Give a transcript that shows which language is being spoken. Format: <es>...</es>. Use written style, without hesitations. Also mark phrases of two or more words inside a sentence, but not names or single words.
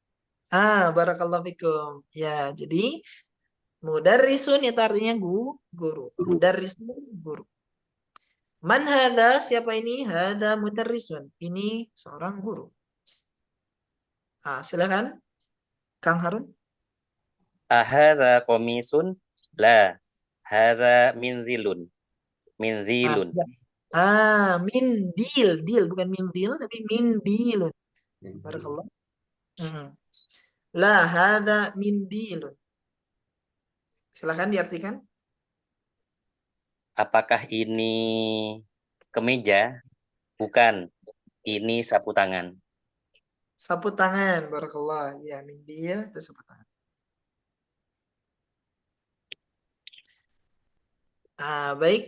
<ar>بارك الله فيكم.</ar> <id>Ya, jadi Mudarrisun itu artinya guru. Mudarrisun guru.</id> <ar>من هذا?</ar> <id>Siapa ini?</id> <ar>هذا مدرس.</ar> <id>Ini seorang guru. Silakan Kang Harun.</id> <ar>أهذا قميص؟ لا. هذا منزل. منزل.</ar> <id>Ya. Mindil, dil bukan mindil tapi mindilun.</id> <ar>بارك الله. لا هذا منديل.</ar> <id>Silakan diartikan. Apakah ini kemeja? Bukan. Ini sapu tangan. Sapu tangan, barakallah. Ya, mindil itu sapu tangan. Baik.</id>